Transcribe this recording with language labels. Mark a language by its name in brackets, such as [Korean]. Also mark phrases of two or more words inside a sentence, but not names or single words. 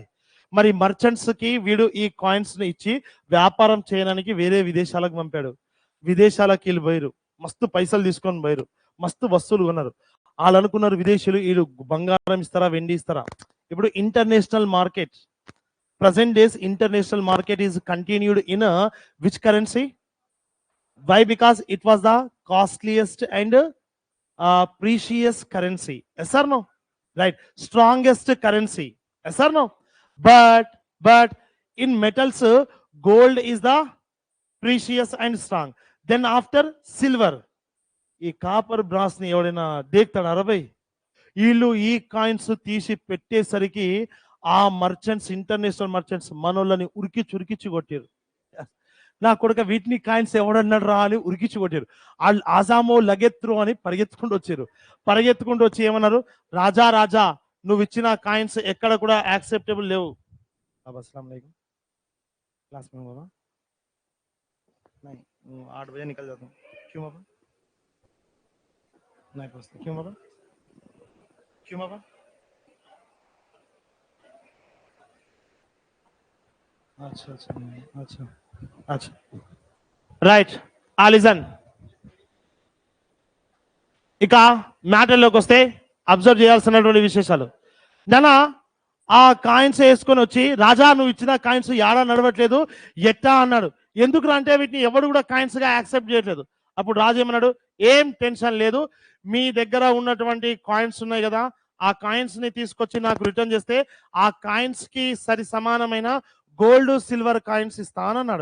[Telugu] మరి మర్చెంట్స్ కి వీడు ఈ కాయిన్స్ ని ఇచ్చి వ్యాపారం చేయడానికి వేరే విదేశాలకు పంపాడు. విదేశాలకు వీళ్ళు పోయారు, మస్తు పైసలు తీసుకొని పోయారు, మస్తు వస్తువులు కొన్నారు. వాళ్ళు అనుకున్నారు విదేశీయులు వీళ్ళు బంగారం ఇస్తారా, వెండి ఇస్తారా. ఇప్పుడు [English] international market, present days international market is continued in which currency? Why? Because it was the costliest and precious currency. Yes or no? Right, strongest currency. Yes or no? But in metals gold is the precious and strong. Then after silver. [Telugu] ఈ [English] copper brass [Telugu] ని ఎవడైనా దేక్తాడు అరవై? వీళ్ళు ఈ కాయిన్స్ తీసి పెట్టేసరికి ఆ మర్చెంట్స్, [English] international merchants [Telugu] మనోళ్ళని ఉరికిచ్చి కొట్టారు. నా కొడుక వీటిని కాయిన్స్ ఎవడన్నాడు రా అని ఉరికిచ్చి కొట్టారు. వాళ్ళు ఆజామో లగెత్రు అని పరిగెత్తుకుంటూ వచ్చారు. పరిగెత్తుకుంటూ వచ్చి ఏమన్నారు, రాజా రాజా నువ్వు ఇచ్చిన కాయిన్స్ ఎక్కడ కూడా యాక్సెప్టబుల్ లేవు. [Arabic] السلام عليكم [Hindi] क्लास में होगा नहीं 8 बजे निकल जाता हूँ क्यों बाबा नहीं पूछते क्यों बाबा क्यों बाबा अच्छा अच्छा अच्छा अच्छा [Telugu] రైట్ ఆలిజన్ ఇక మ్యాటర్లోకి వస్తే అబ్జర్వ్ చేయాల్సినటువంటి విశేషాలు. నానా ఆ కాయిన్స్ వేసుకొని వచ్చి రాజా నువ్వు ఇచ్చిన కాయిన్స్ యాడా నడవట్లేదు ఎట్టా అన్నాడు. ఎందుకు అంటే వీటిని ఎవడు కూడా కాయిన్స్ గా యాక్సెప్ట్ చేయట్లేదు. అప్పుడు రాజు ఏమన్నాడు, ఏం టెన్షన్ లేదు, మీ దగ్గర ఉన్నటువంటి కాయిన్స్ ఉన్నాయి కదా ఆ కాయిన్స్ ని తీసుకొచ్చి నాకు రిటర్న్ చేస్తే ఆ కాయిన్స్ కి సరి సమానమైన [English] gold silver coins [Telugu] ఇస్తానన్నాడు.